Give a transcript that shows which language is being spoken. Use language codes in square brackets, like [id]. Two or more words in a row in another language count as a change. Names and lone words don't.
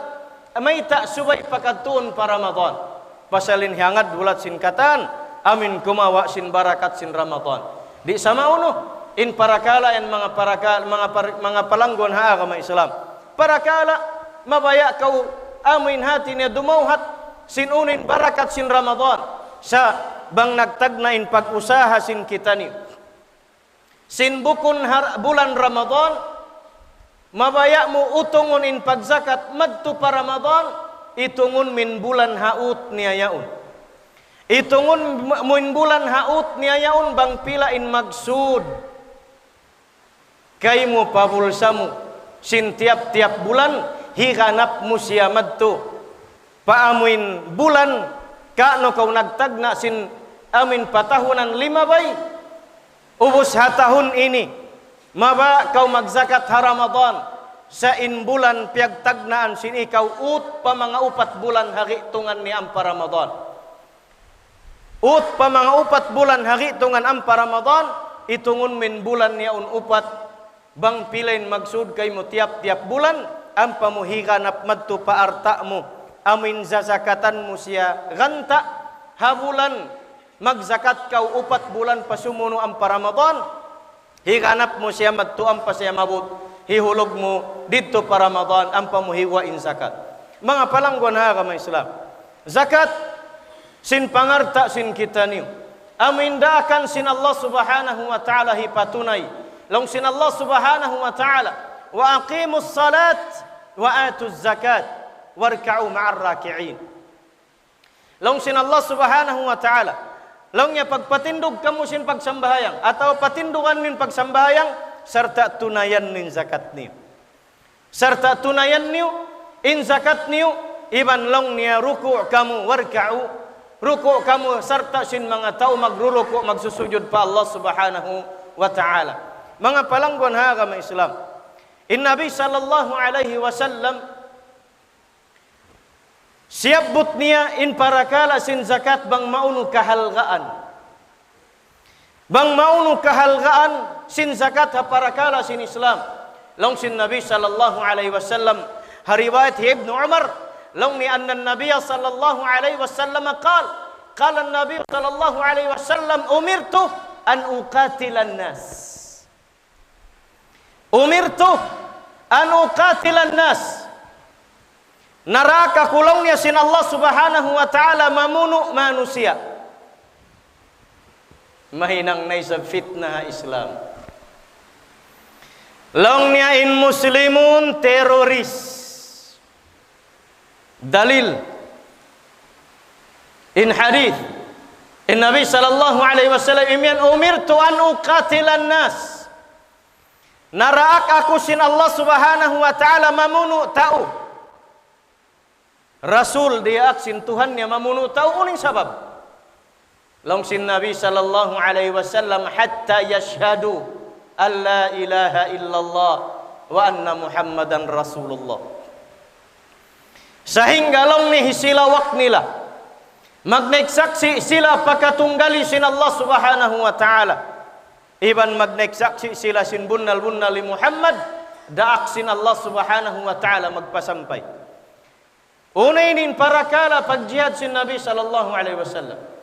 [tsg] may ta subay pakadtuon pa Ramadan pasalin hangad bulat sin katan amin kumawa sin barakat sin Ramadan di sama uno in parakala yan mga palanggon ha agama Islam parakala mabaya kau amin hati niya dumauhat sin unin barakat sin Ramadan sa bang nagtagnain pag-usaha sin kita ni sin bukon bulan Ramadan mabaya mo utungon in pagzakat madto pa Ramadan itungon min bulan haut niya yaon itungon min bulan haut niya yaon bang pila in magsud kay mo pabulsa mo sin tiap-tiap bulan higanap mo siya madto paamuin bulan kano kau nagtagna sin amin patahunan 5 bay ubos hatahun ini maba kau magzakat ha Ramadan sa in bulan piagtagnaan sin ikaw ut pa mga 4 bulan hari tungan ni ampa Ramadan ut pa mga 4 bulan hari tungan ampa Ramadan itungon min bulan niya 4 bang pilain magsud kay mo tiap-tiap bulan ampa mo higanap madto pa arta mo amin zazakatan mo siya ganta habulan magzakat kau 4 bulan pasumuno ang Ramadan higanap mo siya madto ang pa siya mabut hihulog mo dito pa Ramadan ang pamuhiwain zakat mga palanggon ha agama Islam zakat sin pangarta sin kita niyo amin daakan sin [ar] الله سبحانه وتعالى [tsg] hipatunay long sin [ar] الله سبحانه وتعالى وأقيموا الصلاة وآتوا الزكاة واركعوا مع الراكعين [tsg] long sin [ar] الله سبحانه وتعالى long [tsg] niya pagpatindog kamo sin pagsambahayang atau patindugan nin pagsambahayang serta tunayan nin zakat niyo serta tunayan niyo in zakat niyo iban long niya ruku' kamu warka'u ruku' kamu serta sin mga tao magruruku' magsusujud pa [ar] الله سبحانه وتعالى [tsg] mga palanggon ha agama Islam in Nabi [ar] صلى الله عليه وسلم [tsg] siabot niya in parakala sin zakat bang maunu kahalgaan bang maunu kahalgaan sin zakat ha parakala sin Islam long sin Nabi [ar] صلى الله عليه وسلم [tsg] hariwayat Ibnu Umar long ni anna Nabi [ar] صلى الله عليه وسلم قال النبي صلى الله عليه وسلم أمرت أن أقاتل الناس أمرت أن أقاتل الناس [tsg] umirtu an uqatilan nas naraka kulong niya sin [ar] الله سبحانه وتعالى [tsg] mamuno manusia mahinang na sa fitnah Islam long niya in muslimun teroris dalil in hadith in Nabi [ar] صلى الله عليه وسلم [tsg] imyan [ar] أمرت أن أقاتل الناس [tsg] naraak aku sin [ar] الله سبحانه وتعالى [tsg] mamunu tau. Rasul dia aksin Tuhannya mamunu tau uning sabab. Long sin Nabi [ar] صلى الله عليه وسلم حتى يشهدوا أن لا إله إلا الله وأن محمدا رسول الله. [tsg] Sehingga long ni sila waknila magnaik saksi sila pakatunggali sin [ar] الله سبحانه وتعالى. [tsg] Iban magnaik saksi sila sin bunnal li Muhammad daak sin [ar] الله سبحانه وتعالى [tsg] magpasampay. Unainin para kala pagjihad sin Nabi [ar] صلى الله عليه وسلم.